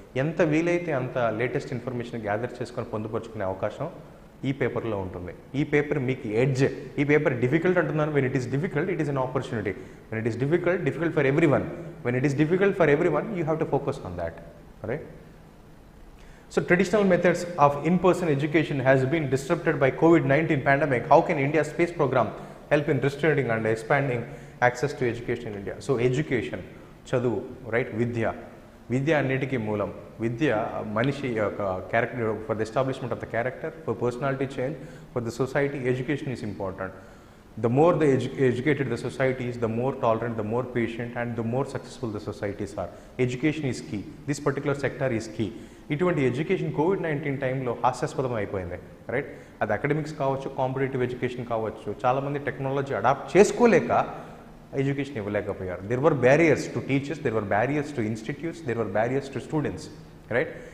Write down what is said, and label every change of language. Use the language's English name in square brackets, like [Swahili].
[Telugu] ఎంత వీలైతే అంత లేటెస్ట్ ఇన్ఫర్మేషన్ గ్యాదర్ చేసుకొని పొందుపరుచుకునే అవకాశం ఈ పేపర్లో ఉంటుంది. ఈ పేపర్ మీకు ఎడ్జ్. ఈ పేపర్ డిఫికల్ట్ అంటున్నాను. [English] When it is difficult, it is an opportunity. When it is difficult for every one. When it is difficult for every one, you have to focus on that. Right? So traditional methods of in-person education has been disrupted by COVID-19 pandemic. How can India's space program help in restricting and expanding access to education in India? So education, చదువు, right? [Telugu] విద్య అన్నిటికీ మూలం. విద్య మనిషి [English] Character, for the establishment of the character, for personality change, for the society, education is important. The more the educated the society is, the more tolerant, the more patient, and the more successful the societies are. Education is key. This particular sector is key. [Telugu] ఇటువంటి education COVID-19 టైంలో హాస్యాస్పదం అయిపోయింది. Right? అది academics కావచ్చు, competitive education కావచ్చు. చాలామంది technology adapt చేసుకోలేక education ఇవ్వలేకపోయారు. [English] There were barriers to teachers, there were barriers to institutes, there were barriers to students. Right?